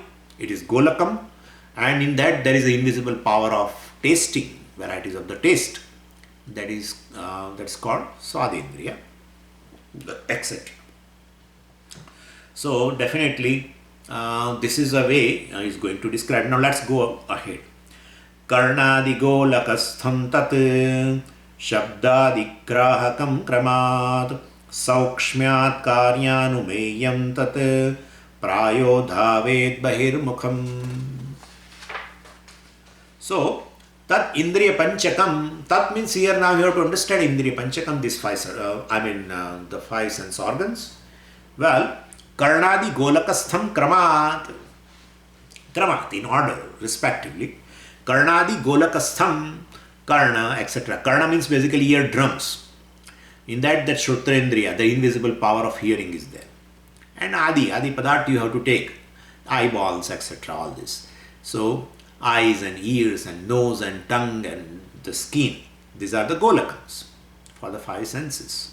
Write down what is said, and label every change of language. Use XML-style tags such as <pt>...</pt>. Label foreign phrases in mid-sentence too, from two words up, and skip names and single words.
<en>It is Golakam, and in that there is an invisible power of tasting, varieties of the taste. That's called Swadendriya, etc. So definitely this is a way he's going to describe. Now let's go ahead.</en> <sa>Karnadi golakastham tat shabdadigrahakam kramat saukshmyat karyanumeyam tat prayo dhavet bahirmukham.</sa> <en>So</en> <sa>tat Indriya Panchakam,</sa> <en>tat means here now you have to understand</en> <sa>Indriya Panchakam,</sa> <en>this five, the five sense organs. Well,</en> <sa>Karnadi Golakastham Kramat,</sa> <en>in order, respectively.</en> <sa>Karnadi Golakastham, Karna, etc.</sa> <en>Karna means basically eardrums. In that Shrutrendriya, the invisible power of hearing is there. And</en> <sa>Adi Padartha</sa> <en>you have to take, eyeballs, etc. all this. So, eyes and ears and nose and tongue and the skin. These are the golakams for the five senses.</en>